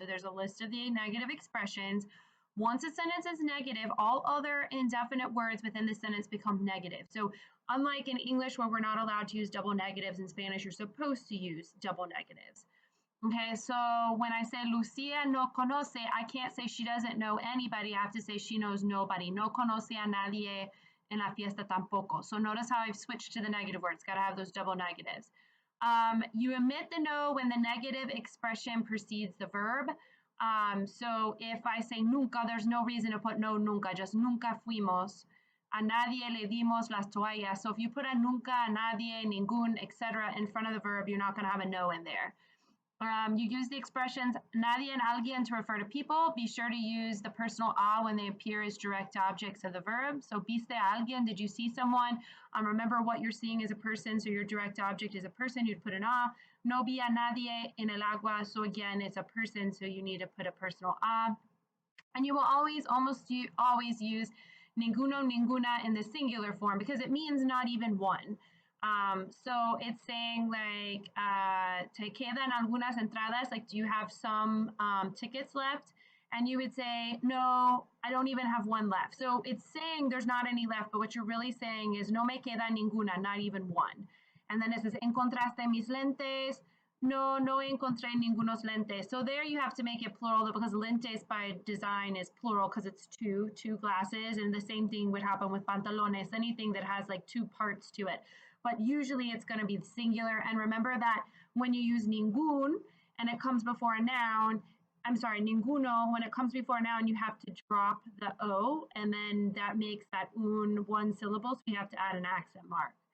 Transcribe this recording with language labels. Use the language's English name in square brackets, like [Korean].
[English] So there's a list of the negative expressions. Once a sentence is negative, all other indefinite words within the sentence become negative. So unlike in English where we're not allowed to use double negatives, in Spanish you're supposed to use double negatives. Okay, so when I say Lucia no conoce, I can't say she doesn't know anybody. I have to say she knows nobody. [Spanish] No conoce a nadie en la fiesta tampoco. [English] So notice how I've switched to the negative words. Got to have those double negatives. You omit the no when the negative expression precedes the verb. So if I say nunca, there's no reason to put no nunca, just nunca fuimos. [Spanish] A nadie le dimos las toallas. [English] So if you put a nunca, a nadie, ningún, etc. in front of the verb, you're not going to have a no in there. You use the expressions nadie and alguien to refer to people. Be sure to use the personal a when they appear as direct objects of the verb. So, viste a alguien, did you see someone? Remember what you're seeing is a person, so your direct object is a person, you'd put an a. No vi a nadie en el agua, so again, it's a person, so you need to put a personal a. And you will always use ninguno, ninguna in the singular form because it means not even one. So it's saying like, te quedan algunas entradas, like do you have some tickets left? And you would say, no, I don't even have one left. So it's saying there's not any left, but what you're really saying is no me queda ninguna, not even one. And then it says, encontraste mis lentes? [Spanish] No, no encontré ningunos lentes. [English] So there you have to make it plural because lentes by design is plural because it's two glasses. And the same thing would happen with pantalones, anything that has like two parts to it. But usually it's going to be singular. And remember that when you use ningún and it comes before a noun, I'm sorry, ninguno, when it comes before a noun, you have to drop the O, and then that makes that un one syllable, so you have to add an accent mark.